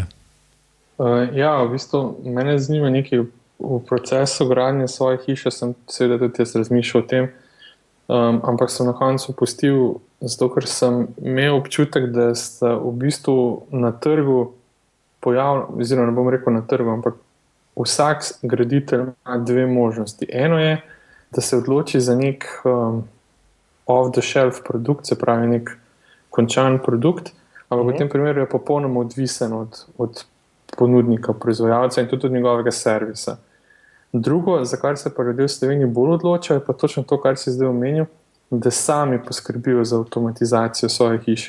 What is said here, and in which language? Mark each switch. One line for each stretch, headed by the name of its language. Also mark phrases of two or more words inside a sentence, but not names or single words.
Slovenian: Ja, v bistvu mene zanima nekaj v procesu gradnje svoje hiše, sem seveda tudi jaz razmišljal o tem, ampak sem na koncu pustil, zato ker sem imel občutek, da se v bistvu na trgu oziroma ne bom rekel na trgu, ampak vsak graditelj ima dve možnosti. Eno je, da se odloči za nek
English: off-the-shelf
Slovenian: produkt, se pravi nek končan produkt, ampak v tem primeru je popolnoma odvisen od ponudnika, proizvajalca in tudi od njegovega servisa. Drugo, za kar se pa ljudje v Sloveniji bolj odločajo, je pa točno to, kar si zdaj omenil, da sami poskrbijo za avtomatizacijo svoje hiše.